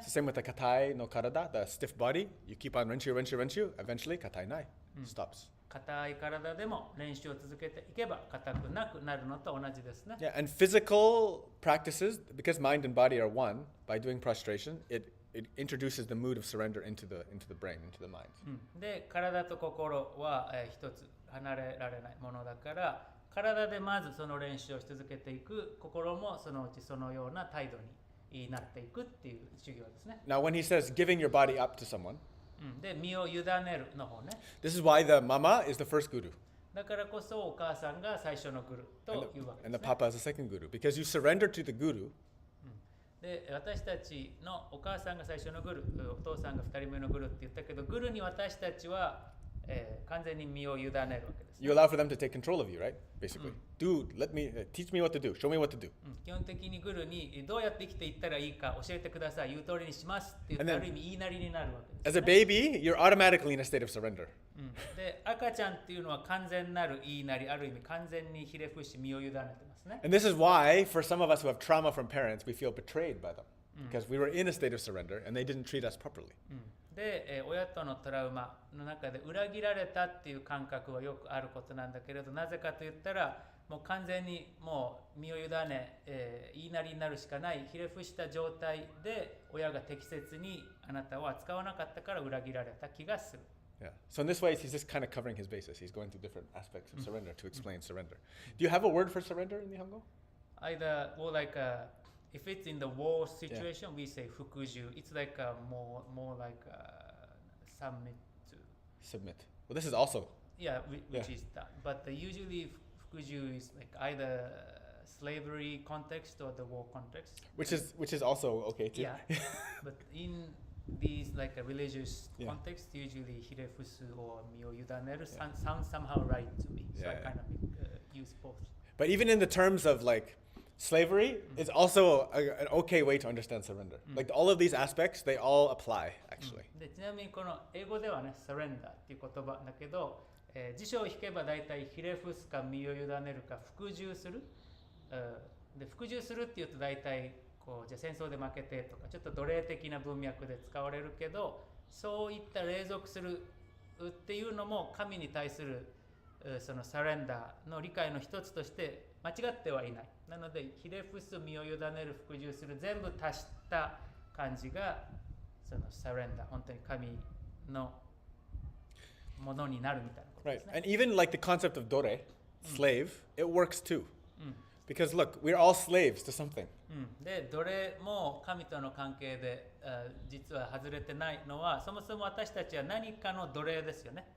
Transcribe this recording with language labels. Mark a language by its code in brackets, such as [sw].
[en] It's the same with the [ja] katai no karada, [en] the stiff body. You keep on wrench you, eventually katai nai stops. [ja] 硬い体でも練習を続けていけば硬くなくなるのと同じですね。 [en] Yeah, and physical practices, because mind and body are one, by doing prostration, it introduces the mood of surrender into the brain, into the mind. [ja] で、体と心は、一つ離れられないものだから、体でまずその練習をし続けていく、心もそのうちそのような態度になっていくっていう修行ですね。 [en] Now, when he says giving your body up to someone, [ja] で、身を委ねるの方ね。 [en] this is why the mama is the first guru [ja] だからこそお母さんが最初のグルというわけ [en] and [ja] すね。 [en] papa is the second guru, because you surrender to the guru [ja] で私たちのお母さんが最初のグル、お父さんが2人目のグルって言ったけど、グルに私たちは、完全に身を委ねるわけです、ね。 [en] You allow for them to take control of you, right? Basically. Dude, teach me what to do. Show me what to do. [ja] 基本的にグルにどうやって生きていったらいいか教えてください、言う通りにしますって言って、ある意味言いなりになるわけです、ね。 [en] As a baby, you're automatically in a state of surrender. [ja] で赤ちゃんっていうのは完全なる言いなり、ある意味完全にひれ伏し身を委ねてますね。 [en] And this is why, for some of us who have trauma from parents, we feel betrayed by them. Because we were in a state of surrender and they didn't treat us properly. [ja] で、親とのトラウマの中で裏切られたっていう感覚はよくあることなんだけれど、なぜかと言ったらもう完全にもう身を委ね、言いなりになるしかない、ひれ伏した状態で親が適切にあなたを扱わなかったから裏切られた気がする。 [en] Yeah. So in this way, he's just kind of covering his bases. He's going through different aspects of surrender to explain surrender. Do you have a word for surrender in Nihongo? Either or like if it's in the war situation, we say fukuju. It's like more like submit to. Submit. Well, this is also. Yeah, which is that. But usually fukuju is like either slavery context or the war context. Which is also okay too. Yeah, but in these like a religious Yeah. context, usually hirefusu or mio yudaneru sounds somehow right to me. So I Yeah, kind of use both. But even in the terms of like slavery, it's also an okay way to understand surrender. Like all of these aspects, they all apply actually. [ja] でちなみにこの英語ではね、surrender っていう言葉だけど、辞書を引けば大体ひれ伏すか身を委ねるか服従する。で服従するっていうと大体こうじゃあ戦争で負けてとかちょっと奴隷的な文脈で使われるけど、そういった隷属するっていうのも神に対するそのサレンダーの理解の一つとして間違ってはいない。なのでひれ伏す、身を委ねる、服従する、全部足した感じがそのサレンダー、本当に神のものになるみたいなことで [en] Right. [ja] すね。 [en] And even like the concept of dore, slave, it works too. Because look, we're all slaves to something. [ja] で奴隷も神との関係で実は外れてないのは、そもそも私たちは何かの奴隷ですよね。